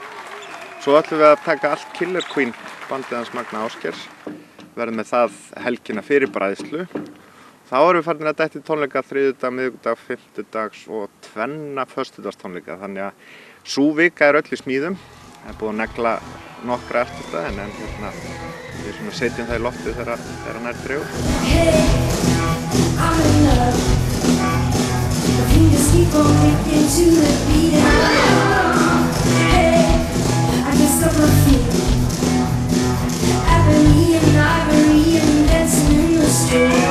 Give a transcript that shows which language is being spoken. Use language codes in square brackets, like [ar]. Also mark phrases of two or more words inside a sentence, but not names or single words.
[is] Svo ætlum við að taka allt Killer Queen, bandið hans Magna Ásgeirs, verðum með það helgina fyrir Bræðslu. Þá erum við farin að detta í tónleika þriðjudag, miðvikudag, fimmtudags og 2 föstudagstónleika. Þannig að sú vika er öll í smíðum. Það er búið að negla nokkra artista en við setjum það í loftið þegar nær dregur. [en] Hey, I'm in love. The fingers keep on kicking to the beat. Hey, I can't stop my feet. Ebony and ivory and dancing in the street.